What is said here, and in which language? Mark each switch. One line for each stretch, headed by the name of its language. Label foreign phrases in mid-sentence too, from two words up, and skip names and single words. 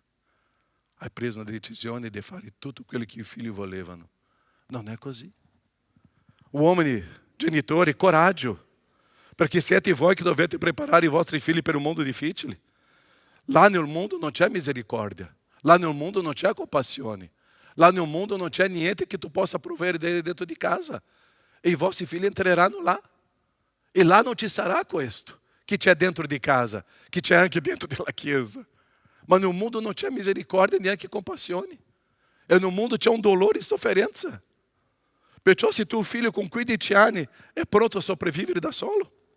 Italian: Ha preso una decisione di fare tutto quello che i figli volevano. Non è così. Uomini, genitori, coraggio. Perché siete voi che dovete preparare i vostri figli per un mondo difficile. Là nel mondo non c'è misericordia. Là nel mondo non c'è compassione.
Portuguese: Lá no mundo não
Italian: c'è niente che tu possa provare dentro di casa. E i vostri figli entreranno là. E lá non ci sarà questo che c'è dentro di casa, che c'è anche dentro della chiesa. Ma nel mondo non c'è misericordia neanche compassione. E nel mondo c'è un dolore e sofferenza. Perciò se tuo figlio con 15 anni è pronto a sopravvivere da solo.